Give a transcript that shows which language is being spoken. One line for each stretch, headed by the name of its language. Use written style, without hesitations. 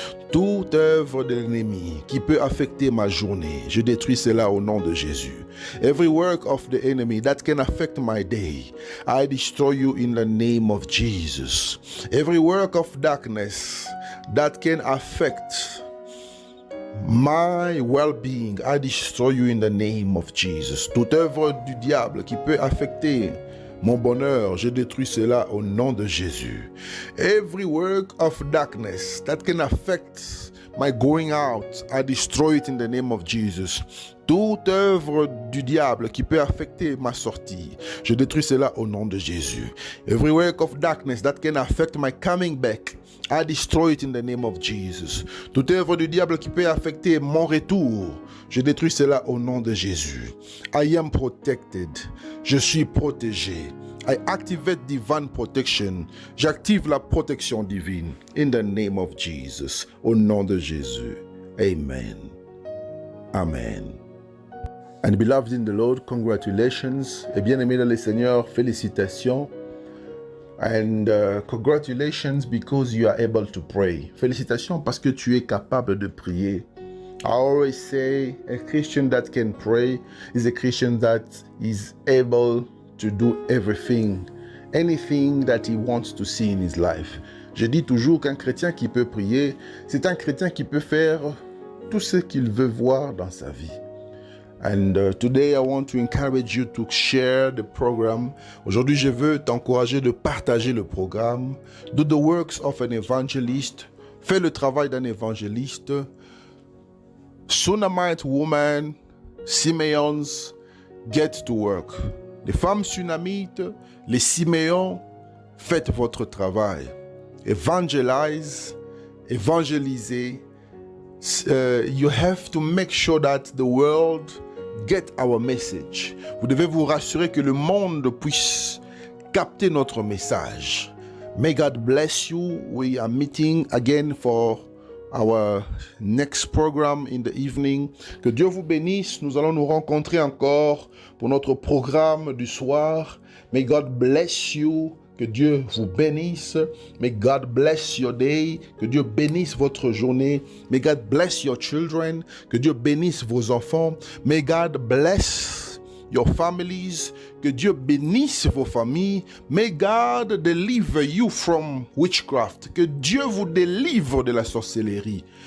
French: Toute œuvre de l'ennemi qui peut affecter ma journée, je détruis cela au nom de Jésus.
English: Every work of the enemy that can affect my day, I destroy you in the name of Jesus. Every work of darkness that can affect my well-being, I destroy you in the name of Jesus.
French: Toute œuvre du diable qui peut affecter mon bonheur, je détruis cela au nom de Jésus.
English: Every work of darkness that can affect my going out, I destroy it in the name of Jesus.
French: Toute œuvre du diable qui peut affecter ma sortie, je détruis cela au nom de Jésus.
English: Every work of darkness that can affect my coming back, I destroy it in the name of Jesus.
French: Toute œuvre du diable qui peut affecter mon retour, je détruis cela au nom de Jésus.
English: I am protected.
French: Je suis protégé.
English: I activate divine protection.
French: J'active la protection divine.
English: In the name of Jesus.
French: Au nom de Jésus.
English: Amen. Amen. And beloved in the Lord, congratulations.
French: Et bien-aimés dans le Seigneur, félicitations.
English: And congratulations because you are able to pray.
French: Félicitations parce que tu es capable de prier.
English: I always say a Christian that can pray is a Christian that is able to do anything that he wants to see in his life.
French: Je dis toujours qu'un chrétien qui peut prier, c'est un chrétien qui peut faire tout ce qu'il veut voir dans sa vie.
English: And today I want to encourage you to share the program.
French: Aujourd'hui, je veux t'encourager de partager le programme.
English: Do the works of an evangelist.
French: Fais le travail d'un évangéliste.
English: Sunamite women, Simeons, get to work.
French: Les femmes sunamites, les Siméons, faites votre travail.
English: Evangelize,
French: évangélisez.
English: You have to make sure that the world get our message.
French: Vous devez vous rassurer que le monde puisse capter notre message.
English: May God bless you. We are meeting again for our next program in the evening.
French: Que Dieu vous bénisse. Nous allons nous rencontrer encore pour notre programme du soir.
English: May God bless you.
French: Que Dieu vous bénisse.
English: May God bless your day.
French: Que Dieu bénisse votre journée.
English: May God bless your children.
French: Que Dieu bénisse vos enfants.
English: May God bless your families.
French: Que Dieu bénisse vos familles.
English: May God deliver you from witchcraft.
French: Que Dieu vous délivre de la sorcellerie.